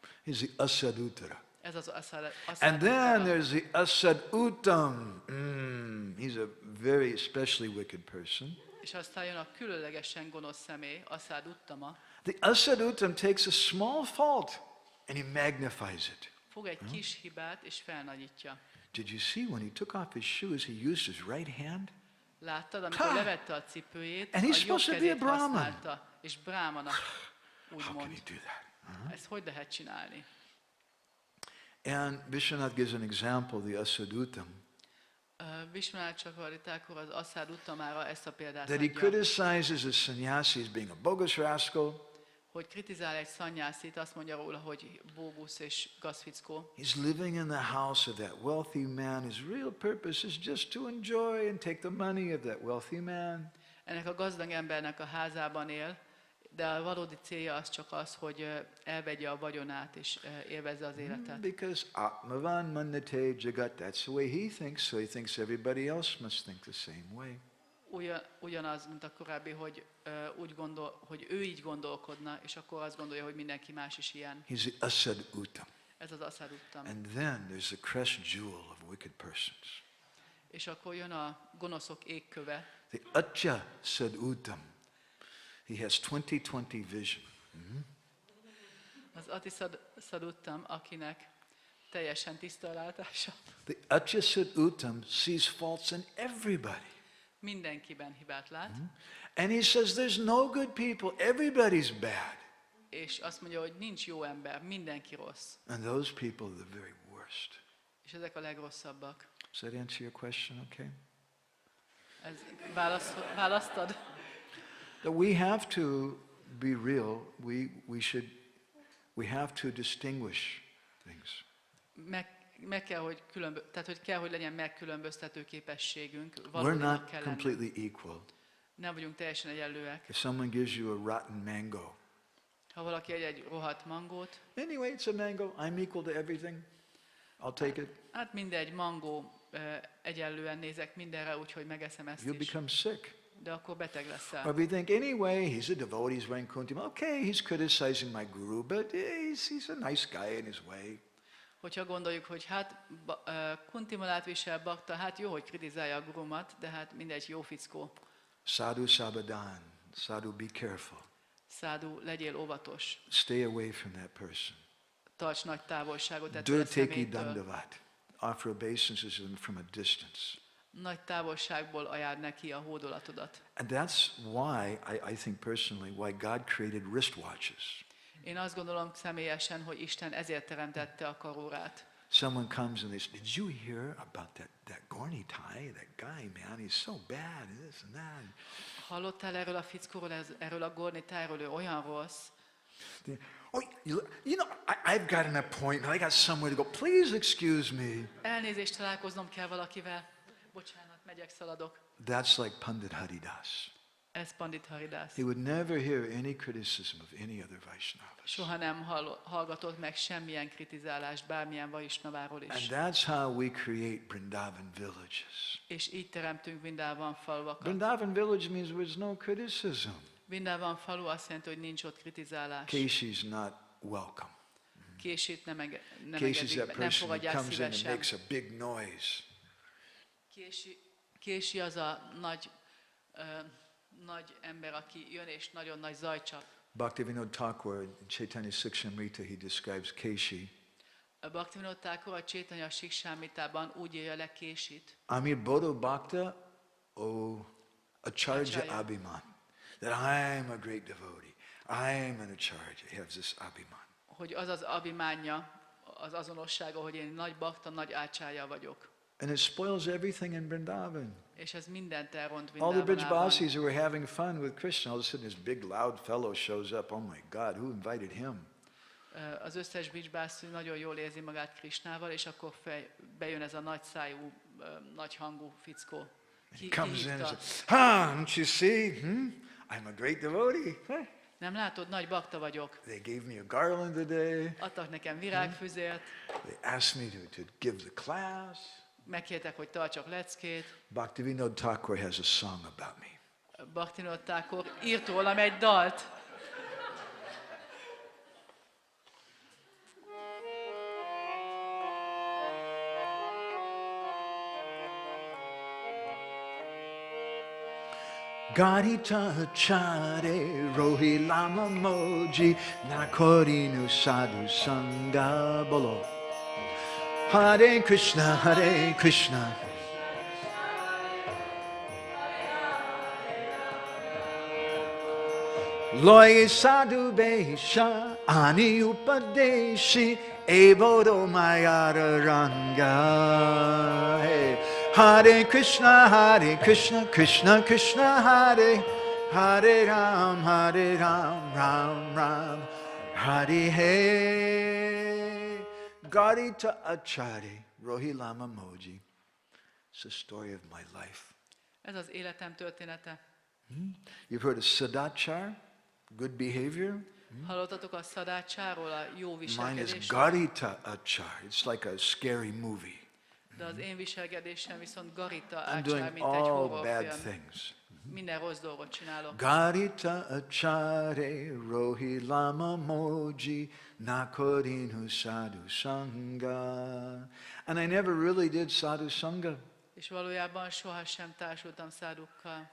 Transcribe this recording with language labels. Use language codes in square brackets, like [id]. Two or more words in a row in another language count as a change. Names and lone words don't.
[en] He's the asad uttara. [hu] Ez az asad. [en] And then there's the asad uttam. He's a very especially wicked person. [hu] És aztán jön a különlegesen gonosz személy, aszád uttama. [en] The asad uttam takes a small fault and he magnifies it. [hu] Fog egy kis hibát és felnagyítja. [en] Did you see when he took off his shoes, he used his right hand? [hu] Láttad, amikor levette a cipőjét, [en] And he's [hu] a jobb [en] supposed to be [hu] kezét [en] a Brahman. [hu] használta, és brámanak, [en] How can he [hu] úgymond. [en] do that? [hu] Ezt hogy lehet csinálni? [en] And Vishwanath gives an example, the asad uttam, [hu] Vishwanath Chakravarti Thakur az aszád uttamára ezt a példát [en] that he [hu] adja, [en] criticizes the sannyasis as being a bogus rascal. [hu] hogy kritizál egy szanyászit, azt mondja róla, hogy bógusz és gazfickó. [en] He's living in the house of that wealthy man. His real purpose is just to enjoy and take the money of that wealthy man. [hu] Ennek a gazdag embernek a házában él, de a valódi célja az csak az, hogy elvegye a vagyonát és élvezze az életet. [en] Because [sa] आत्मवत् मन्यते जगत्, [en] that's the way he thinks, so he thinks everybody else must think the same way. [hu] Ugyanaz, mint a korábbi, hogy úgy gondol, hogy ő így gondolkodna, és akkor azt gondolja, hogy mindenki más is ilyen. [en] He's the asad uttam. [hu] Ez az aszád uttam. [en] And then there's the crest jewel of wicked persons. [hu] És akkor jön a gonoszok égköve. [en] The Atya Sad Uttam. He has 20/20 vision. [hu] Az Ati Saduttam, akinek teljesen tiszta a látása. [en] The Atya Sad Uttam sees faults in everybody. [hu] Mindenkiben hibát lát. [en] And he says there's no good people, everybody's bad. [hu] És azt mondja, hogy nincs jó ember, mindenki rossz. [en] And those people are the very worst. [hu] És ezek a legrosszabbak. [en] Does that answer your question, okay? [hu] Ez választad? [en] That we have to be real, we have to distinguish things. [hu] Meg kell, hogy tehát hogy kell, hogy legyen megkülönböztető képességünk. [en] We're [hu] Valódinak [en] not [hu] kell lenni. [en] completely equal. [hu] Nem vagyunk teljesen egyenlőek. [en] If someone gives you a rotten mango, [hu] Ha valaki egy rohadt mangót, [en] anyway, it's a mango, I'm equal to everything, I'll take it. [hu] hát mindegy, mangó, egyenlően nézek mindenre, úgyhogy megeszem ezt [en] You [hu] is. [en] become sick. [hu] De akkor beteg [en] Or [hu] leszel. [en] we think, anyway, he's a devotee, he's wearing kuntima. Okay, he's criticizing my guru, but he's a nice guy in his way. [hu] Hogyha gondoljuk, hogy hát kuntimalát visel bakta, hát jó, hogy kritizálja a gurumat, de hát mindegy, jó fickó. [bn] সাধু সাবধান, সাধু, [en] be careful. [hu] Szádu, legyél óvatos. [en] Stay away from that person. [hu] Tarts nagy távolságot ettől a [bn] Durteki [hu] személytől. [bn] dandavat. [en] Offer obeisances from a distance. [hu] Nagy távolságból ajánl neki a hódolatodat. [en] And that's why, I think personally, why God created wristwatches. [hu] Én azt gondolom személyesen, hogy Isten ezért teremtette a karórát. [en] someone comes and they say, did you hear about that Gornitai, that guy, man, he's so bad, and this and that. [hu] Hallottál erről a fickóról, erről a Gornitájról, ő olyan rossz? [en] Oh, you know, I've got an appointment. I got somewhere to go. Please excuse me. [hu] Elnézést, találkoznom kell valakivel. Bocsánat, megyek, szaladok. [en] That's like Pandit Haridas. [hu] Ez Pandit Haridas. [en] He would never hear any criticism of any other Vaishnavas. [hu] Soha nem hallgatott meg semmilyen kritizálást bármilyen Vaisnaváról is. [en] And that's how we create Vrindavan villages. [hu] És így teremtünk Vrindavan falvakat. [en] Vrindavan village means there's no criticism. [hu] Vrindavan falu azt jelenti, hogy nincs ott kritizálás. [en] Keshi's not welcome. [hu] Késít nem [en] Keshi's that [hu] nem [en] person who [hu] fogadják [en] comes in and [hu] szívesen. [en] makes a big noise. [hu] Kési az a nagy ember, aki jön és nagyon nagy zajcsap. [en] Bhaktivinoda Thakur in Chaitanya Siksamrita, he describes Keshi. [hu] Bhaktivinoda Thakur a Chaitanya Siksamritában úgy írja le Késit. [bn] আমি বড় ভক্ত, আচার্য অভিমান. [en] That I am a great devotee. I am an Acharya. He has this Abhiman. [hu] Hogy az az abhimánja, az azonossága, hogy én nagy bakta, nagy ácsája vagyok. [en] And it spoils everything in Vrindavan. [hu] És ez mindent elront [en] All the [hu] Vrindavanában. [en] Brijbasis who were having fun with Krishna, all of a sudden this big loud fellow shows up. Oh my God, who invited him? [hu] Az összes Brijbász nagyon jól érzi magát Krishnával, és akkor bejön ez a nagy szájú, nagy hangú fickó. [en] He comes in and says, don't you see? I'm a great devotee. [hu] Nem látod, nagy bakta vagyok. [en] They gave me a garland today. [hu] Adtak nekem virágfüzért. [en] They asked me to give the class. [hu] Megkértek, hogy tartsak leckét. [en] Bhaktivinoda Thakur has a song about me. [hu] Bhaktivinoda Thakur írt rólam egy dalt. [bn] গরিত চারে রহি লামা মজি নাকরিনু সাধু সঙ্গ বলো. [sa] हरे कृष्ण, हरे कृष्ण. [bn] লয় সাধু বেশ আনি উপদেশি এবড় মায়ার রঙ্গ. [sa] हरे कृष्ण, कृष्ण कृष्ण, हरे हरे राम, राम राम, हरे हरे. [bn] গরিত আচার্য রহি লামা মজি. [en] It's the story of my life. [hu] Ez az életem története. [en] You've heard of Sadachar, good behavior? [hu] Hallottatok a szadácsáról, a jó [en] Mine is [hu] viselkedésről? [bn] গরিত আচার. [en] It's like a scary movie. [hu] De az én viselkedésem viszont Garita [en] I'm [hu] ácsár, [en] doing [hu] mint egy [en] all bad [hu] horrorfilm. [en] things. [hu] Minden rossz dolgot csinálok. [bn] গরিত আচারে রহি লামা মজি নাকরিনু সাধু সঙ্গ. [en] And I never really did [bn] সাধু সঙ্গ. [hu] És valójában sohasem társultam szádukkal.